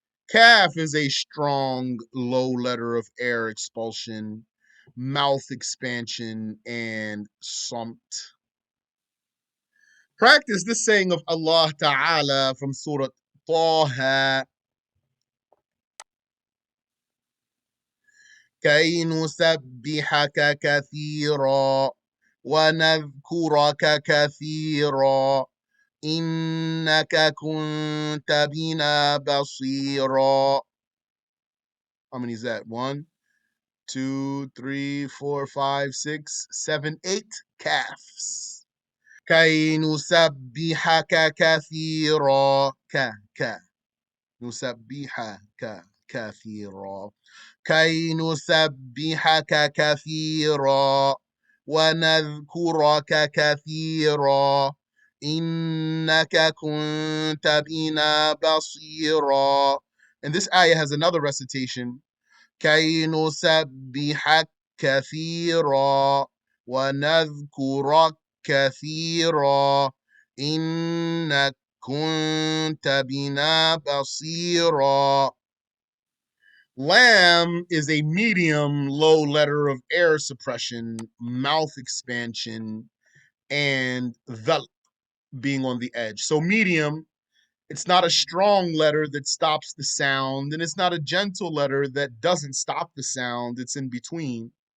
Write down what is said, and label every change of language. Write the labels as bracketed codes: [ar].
[en] Kaf is a strong low letter of air expulsion, mouth expansion, and samt. Practice this saying of Allah Ta'ala from Surah Taha. [ar] كي نسبحك كثيرا ونذكرك كثيرا إنك كنت بنا بصيرا. [en] How many is that? 1, 2, 3, 4, 5, 6, 7, 8 calves. [ar] كي نسبحك كثيرا ك نسبحك كثيرا كي نسبحك كثيرا ونذكرك كثيرا إنك كنت بنا بصيرا. [en] And this ayah has another recitation. [ar] كي نسبحك كثيرا ونذكرك كثيرا إنك كنت بنا بصيرا. [en] Lam is a medium low letter of air suppression, mouth expansion, and dhalq, being on the edge. So medium, it's not a strong letter that stops the sound, and it's not a gentle letter that doesn't stop the sound. It's in between.